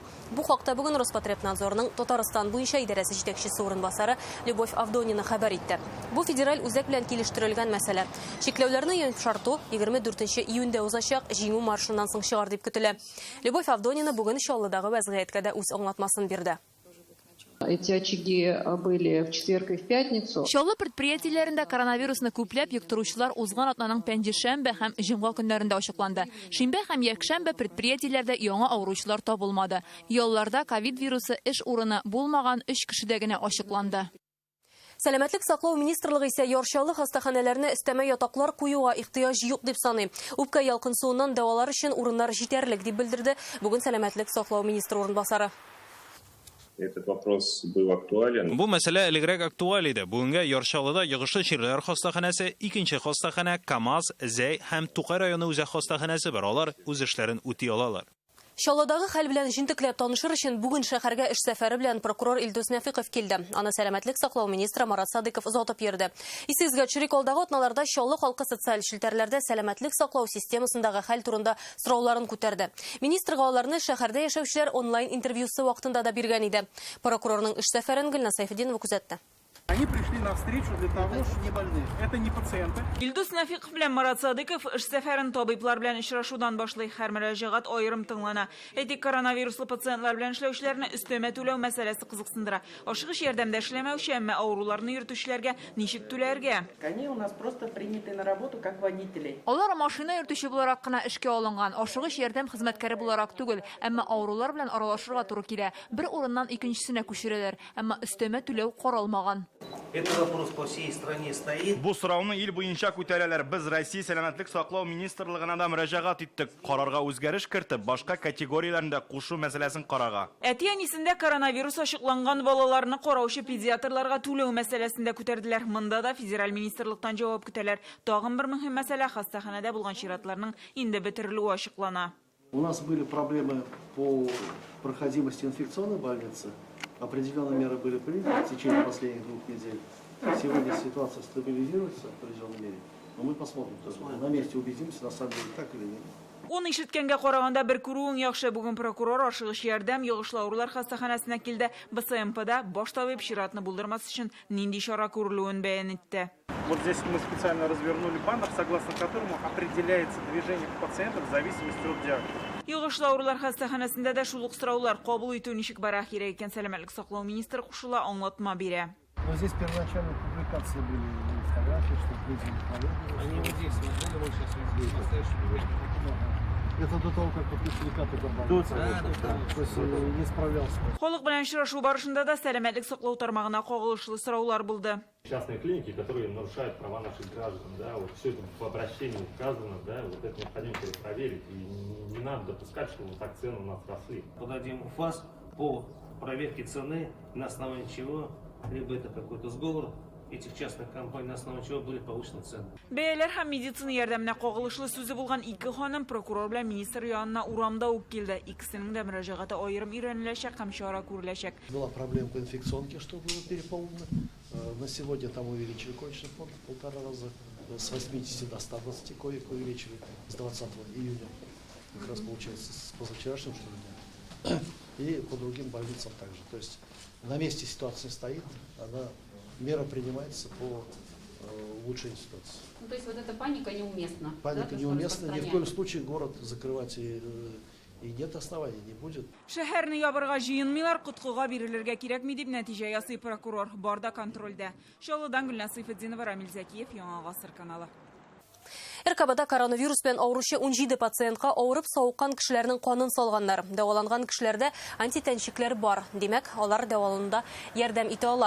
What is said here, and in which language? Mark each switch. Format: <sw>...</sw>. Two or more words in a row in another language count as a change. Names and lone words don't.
<tt>Бу хакта бүген Роспотребнадзорның Татарстан буенча идарәсе җитәкчесе урынбасары Любовь Авдонина хәбәр итте. Бу федераль үзәк белән килештерелгән мәсьәлә. Чикләүләрне йомшарту 24 июньдә узачак җиңү маршыннан соң чыгар дип көтелә. Любовь Авдонина бүген Чаллыдагы вәзгыятькә дә үз аңлатмасын бирде.</tt> <ru>Эти очаги были в четверг и в пятницу.</ru> <tt>Чаллы предприятиеләрендә коронавирусны күпләп йоктыручылар узган атнаның пәнҗешәмбе һәм җомга көннәрендә ачыкланды. Шимбә һәм якшәмбе предприятиеләрдә яңа авыручылар табылмады. Ялларда ковид вирусы эш урыны булмаган 3 кешедә генә ачыкланды. Сәламәтлек саклау министрлыгы исә Яршалы хастаханәләренә өстәмә ятаклар куюга ихтыяҗ юк дип саный. Үпкә ялкынсуыннан дәвалар өчен урыннар җитәрлек дип белдерде бүген сәламәтлек саклау министры урынбасары.</tt> <ru>Этот вопрос был актуален.</ru> <tt>Бу мәсьәлә элегрәк актуаль иде. Бүгенгә Яршалыда йогышлы чирләр хастаханәсе, икенче хастаханә КамАЗ, Зәй һәм Тукай районы үзәк хастаханәсе бар. Алар үз эшләрен үти алалар. Чаллыдагы хәл белән җентекләп танышыр өчен бүген шәһәргә эш сәфәре белән прокурор Илдус Нәфыйков килде. Аны сәламәтлек саклау министры Марат Садыков озатып йөрде. Исегезгә төшерик, алдагы атналарда Чаллы халкы социаль челтәрләрдә сәламәтлек саклау системасындагы хәл турында сорауларын күтәрде. Министрга аларны шәһәрдә яшәүчеләр онлайн интервьюсы вакытында да биргән иде. Прокурорның эш сәфәрен Гөлнас Сайфетдинова күзәтте.</tt> <ru>Они пришли на встречу для того, что не больные. Это не пациенты.</ru> <tt>Илдус Нәфыйков белән Марат Садыков эш сәфәрен табиблар белән очрашудан башлый. Һәр мөрәҗәгать аерым тыңлана. Әйтик, коронавируслы пациентлар белән эшләүчеләрне өстәмә түләү мәсьәләсе кызыксындыра. Ашыгыч ярдәмдә эшләмәүче, әмма авыруларны йөртүчеләргә ничек түләргә?</tt> <ru>Они у нас просто приняты на работу как водители.</ru> <tt>Алар машина йөртүче буларак кына эшкә алынган, ашыгыч ярдәм хезмәткәре буларак түгел, әмма авырулар белән аралашырга туры килә. Бер урыннан икенчесенә күчерәләр, әмма өстәмә түләү каралмаган.</tt> <ru>Этот вопрос по всей стране стоит.</ru> <tt>Бу сорауны ил буенча күтәрәләр. Без Россия сәламәтлек саклау министрлыгына да мөрәҗәгать иттек. Карарга үзгәреш кертеп, башка категорияләрендә кушу мәсьәләсен карага. Әти-әнисендә коронавирус ачыкланган балаларны караучы педиатларга түләү мәсьәләсендә күтәрделәр. Монда да федераль министрлыктан җавап көтәләр. Тагын бер мөһим мәсьәлә хастаханәдә булган чиратларның инде бетерелүе ачыклана.</tt> <ru>У нас были проблемы по проходимости инфекционной больницы. Определенные меры были приняты в течение последних 2 недель. Сегодня ситуация стабилизируется в определенной мере. Но мы посмотрим. На месте убедимся, на самом деле так или нет.</ru> <tt>Оны ишеткәнгә караганда бер күрүең яхшы. Бүген прокурор ашыгыш ярдәм йогышлаулар хастаханәсенә килде. БСМПда баш табиб чиратны булдырмас өчен нинди чара күрелүен бәян итте.</tt> <ru>Вот здесь мы специально развернули баннер, согласно которому определяется движение пациентов в зависимости от диагноза.</ru> <tt>Йогышлаулар хастаханәсендә дә шул ук сораулар кабул итү ничек бара кирәк икән сәламәтлек саклау министры кушыла аңлатма бирә.</tt> <ru>Но здесь первоначально публикации были фотографии, что люди Они вот здесь, вот сейчас здесь, в настоящее время. Это до того, как сертификаты добавили. То есть не справлялся.</ru> <tt>Халык белән очрашу барышында да сәламәтлек саклау тармагына кагылышлы сораулар булды.</tt> <ru>Частные клиники, которые нарушают права наших граждан, да, вот все это в обращении указано, да, вот это необходимо проверить, и не надо допускать, чтобы вот так цены у нас росли. Подадим УФАС по проверке цены, на основании чего, либо это какой-то сговор этих частных компаний, на основании чего были повышены цены.</ru> <tt>Бәяләр һәм медицина ярдәменә кагылышлы сүзе булган ике ханым прокурор белән министр янына урамда ук килде. Икесенең дә мөрәҗәгате аерым өйрәнеләчәк һәм чара күреләчәк.</tt> <ru>Была проблема по инфекционке, что было переполнено. На сегодня там увеличили коечный фонд в 1,5 раза. С 80 до 120 коек увеличили с 20 июня. Как раз получается с позавчерашним, что ли, и по другим больницам также. То есть на месте ситуация стоит, мера принимается по улучшению ситуации. Ну, то есть вот эта паника неуместна. Паника неуместна. Ни в коем случае город закрывать и нет оснований, не будет.</ru> <tt>Шәһәрне ябырга җыенмыйлар, коткыга бирелергә кирәкми дип нәтиҗә ясый прокурор. Барда контрольдә. Шалыдан Гөлназ Сайфетдинова, Рамил Зәкиев, Яңа Гасыр каналы. РКБда коронавирус белән авыручы 17 пациентка авырып сауыккан кешеләрнең канын салганнар. Дәваланган кешеләрдә антитәнчекләр бар. Димәк, алар дәвалануда ярдәм итә ала.</tt>